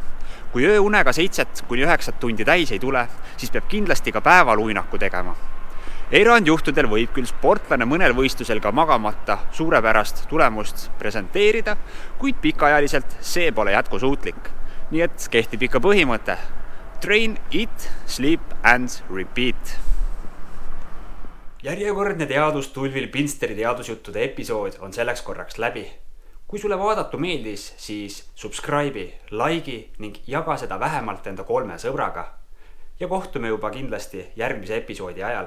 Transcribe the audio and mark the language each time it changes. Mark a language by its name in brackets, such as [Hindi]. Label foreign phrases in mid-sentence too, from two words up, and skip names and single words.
[Estonian] Kui ööunega 7–9 tundi täis ei tule, siis peab kindlasti ka päeval uinaku tegema. Erandjuhtudel võib küll sportlane mõnel võistlusel ka magamata suurepärast tulemust presenteerida, kuid pikaajaliselt see pole jätkusuutlik. Nii et kehtib ikka põhimõte. [English] Train, eat, sleep and repeat. [Estonian] Järjekordne teadustulvil Pinsteri teadusjuttude episood on selleks korraks läbi. Kui sulle vaadatu meeldis, siis subscribe'i, like'i ning jaga seda vähemalt enda 3 sõbraga. Ja kohtume juba kindlasti järgmise episoodi ajal.